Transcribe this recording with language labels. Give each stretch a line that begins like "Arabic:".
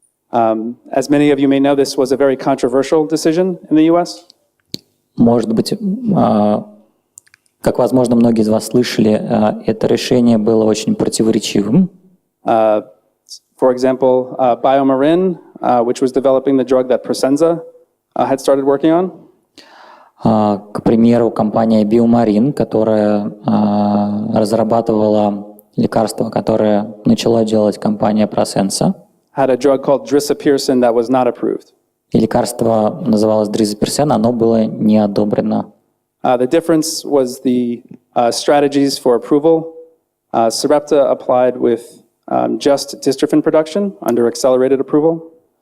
English: As many of you may know, this was a very controversial decision in the US.
Russian: Может быть, как, возможно, многие из вас слышали, это решение было очень противоречивым.
English: For example, BioMarin, which was developing the drug that Prosenza had started working on.
Russian: К примеру, компания BioMarin, которая разрабатывала лекарство, которое начала делать компания Prosenza,
English: had a drug called Drisapearson that was not approved.
Russian: И лекарство называлось дризоперсен, оно было не одобрено.
English: The difference was the strategies for approval. Sarepta applied with just dystrophin production under accelerated approval.